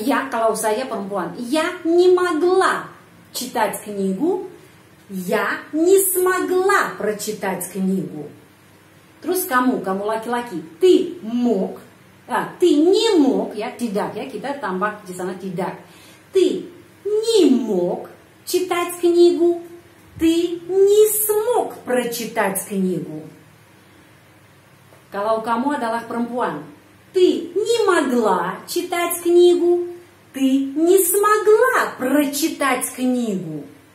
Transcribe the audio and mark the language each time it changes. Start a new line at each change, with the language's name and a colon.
Indonesian: Kalau saya perempuan,
Russian: я не могла читать книгу. Я не смогла прочитать книгу.
Indonesian: Terus kamu laki-laki,
Russian: ты мог, ты не мог,
Indonesian: ya tidak ya, kita tambah di sana tidak.
Russian: Ты не мог читать книгу. Ты не смог прочитать книгу.
Indonesian: Kalau kamu adalah perempuan,
Russian: ты не могла читать книгу. Ты не смогла прочитать книгу.